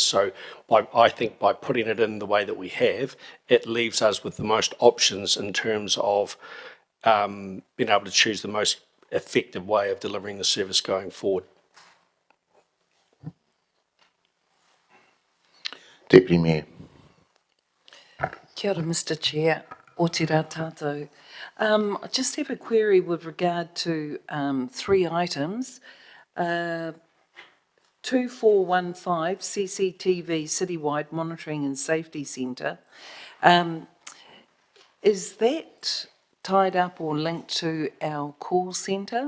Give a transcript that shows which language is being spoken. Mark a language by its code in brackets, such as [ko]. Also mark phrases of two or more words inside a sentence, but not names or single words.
[en] So I think by putting it in the way that we have, it leaves us with the most options in terms of being able to choose the most effective way of delivering the service going forward. Deputy Mayor. [mi] Kia ora, [en] Mr Chair. [mi] O te rā tātou. [en] I just have a query with regard to 3 items. 2415 CCTV Citywide Monitoring and Safety Centre. Is that tied up or linked to our call centre?